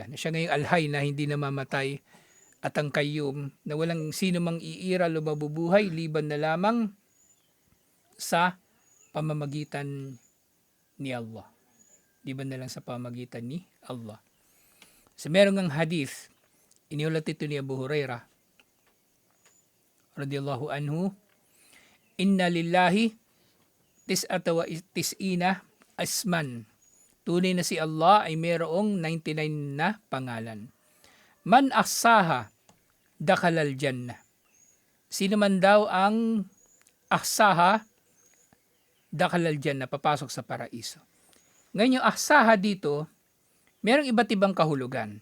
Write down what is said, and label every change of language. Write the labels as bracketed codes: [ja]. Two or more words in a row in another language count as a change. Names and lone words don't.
[tl] Siya ngayong Al-Hayy na hindi namamatay at ang Qayyum na walang sino mang iiral o mabubuhay liban na lamang sa pamamagitan ni Allah. Liban na lang sa pamamagitan ni Allah. So meron ng hadith, iniulat ito ni Abu Hurairah [ar] رضي الله عنه, إن لله تسعة وتسعين اسما. [tl] Tunay na si Allah ay mayroong 99 na pangalan. [ar] من أحصاها دخل الجنة. [tl] Sino man daw ang [ar] أحصاها دخل الجنة, [tl] papasok sa paraiso. Ngayon yung ahsaha dito, mayroong iba't ibang kahulugan.